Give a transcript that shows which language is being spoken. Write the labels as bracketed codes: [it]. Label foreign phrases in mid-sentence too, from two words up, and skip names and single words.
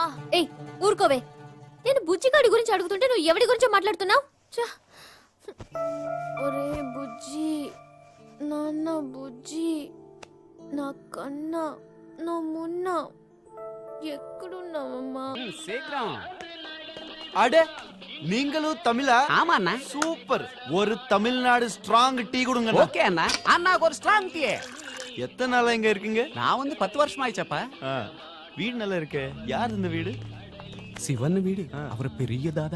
[te] ఏయ్ ఊరుకోవే, నేను బుజ్జిగాడి గురించి అడుగుతుంటే నువ్వు ఎవడి గురించో మాట్లాడుతున్నావు? ఒరే బుజ్జి, నాన్న బుజ్జి, నా కన్నా నా మున్న ఎక్కడున్నావమ్మా? [ta] అడే நீங்களும் தமிழா? ஆமா அண்ணா. சூப்பர். ஒரு தமிழ்நாடு [en] strong tea [ta] கொடுங்க. ஓகே அண்ணா. அண்ணாக்கு ஒரு [en] strong tea. [ta] எத்தனை நாளா இங்க இருக்கீங்க? நான் வந்து 10 வருஷம் ஆயிச்சப்பா. வீடு நல்லா இருக்கே. யார் இந்த வீடு? சிவன் வீடு. அவர் பெரிய தாதா.